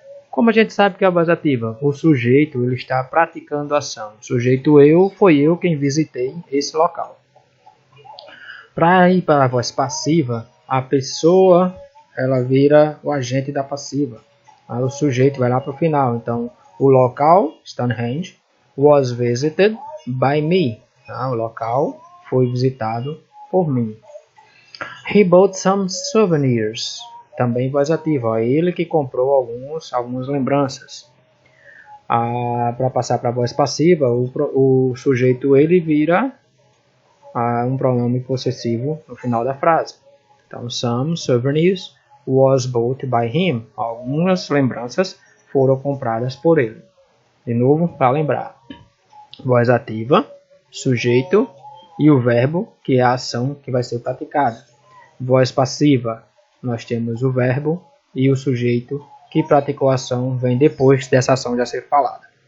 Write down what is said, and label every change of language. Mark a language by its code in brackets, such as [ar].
[pt] Como a gente sabe que é a voz ativa? O sujeito ele está praticando a ação. O sujeito foi eu quem visitei esse local. Para ir para a voz passiva, a pessoa ela vira o agente da passiva. Aí o sujeito vai lá para o final. Então, o local, Stonehenge, [en] was visited by me. [pt] O local foi visitado por mim. [en] He bought some souvenirs. [pt] Também voz ativa. Ele que comprou algumas lembranças. Para passar para a voz passiva, o sujeito ele vira um pronome possessivo no final da frase. [en] Então, some souvenirs was bought by him. [pt] Algumas lembranças foram compradas por ele. De novo, para lembrar. Voz ativa, sujeito e o verbo, que é a ação que vai ser praticada. Voz passiva, nós temos o verbo e o sujeito que praticou a ação vem depois dessa ação já ser falada.